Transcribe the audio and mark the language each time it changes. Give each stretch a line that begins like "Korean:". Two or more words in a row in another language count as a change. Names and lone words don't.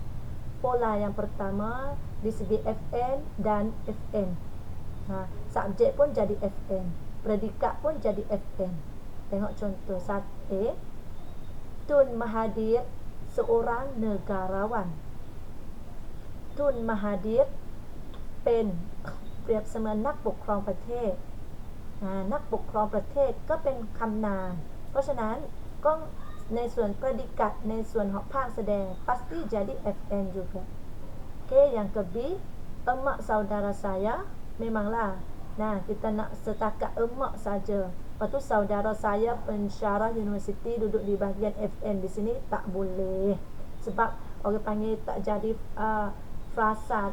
Malay: Pola yang pertama di segi FN dan FN. Subjek pun jadi FN, predikat pun jadi FN. Tengok contoh 1A. Tun Mahathir seorang negarawan.
Thai: Tun Mahathir เป็นเปรียบเสมือนนักปกครองประเทศ นักปกครองประเทศก็เป็นคำนาม เพราะฉะนั้นก็ในส่วน predikat ในส่วนของภาคแสดง
Malay: pasti jadi FN juga. Okey, yang ke B, emak saudara saya. Memanglah, kita nak setakat emak saja. Lepas tu saudara saya pensyarah universiti duduk di bahagian FN. Di sini tak boleh. Sebab orang panggil tak jadi frasa.